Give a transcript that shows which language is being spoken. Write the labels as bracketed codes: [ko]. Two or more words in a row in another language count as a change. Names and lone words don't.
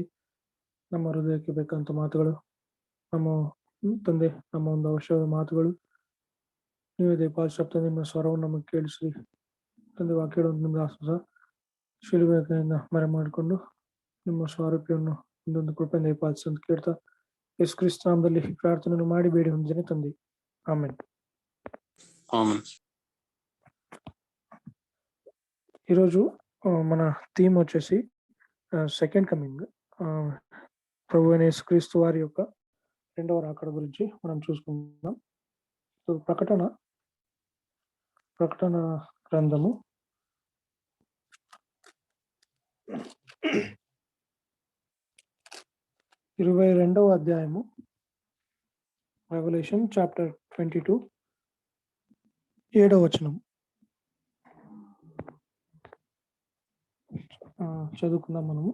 [kn] ನಮ್ಮ ಹೃದಯಕ್ಕೆ ಬೇಕಂತ ಮಾತುಗಳು, ನಮ್ಮ ತಂದೆ ನಮ್ಮ ಒಂದು ಅವಶ್ಯಕ ಮಾತುಗಳು ನೀವೇ ದಯಪಾಲಿಸ್ರಿ ತಂದೆ. ನಿಮ್ಮ ಸ್ವರವನ್ನು ನಮಗೆ ಕೇಳಿಸ್ರಿ ತಂದೆ. ವಾಕ್ಯಗಳು ನಿಮ್ಗೆ ಸಹ ಶಿಲುಬೆಯಿಂದ ಮರೆ ಮಾಡಿಕೊಂಡು ನಿಮ್ಮ ಸ್ವಾರೂಪ್ಯವನ್ನು ಒಂದೊಂದು ಕೃಪೆಯಿಂದ ದಯಪಾಲಿಸಿ ಅಂತ ಕೇಳ್ತಾ ಯೇಸು ಕ್ರಿಸ್ತ ನಾಮದಲ್ಲಿ ಪ್ರಾರ್ಥನೆಯನ್ನು ಮಾಡಿ ಬೇಡಿ ಹೊಂದಿದ್ದೇನೆ ತಂದೆ, ಆಮೆನ್. [te] ఈరోజు మన థీమ్ వచ్చేసి [en] second coming, [te] ప్రభు అయిన యేసుక్రీస్తు వారి యొక్క రెండవ రాకడ గురించి మనం చూసుకుందాం. సో ప్రకటన గ్రంథము 22వ అధ్యాయము, [en] revolution chapter [te] 22 7వ వచనం చదువుకుందాం మనము.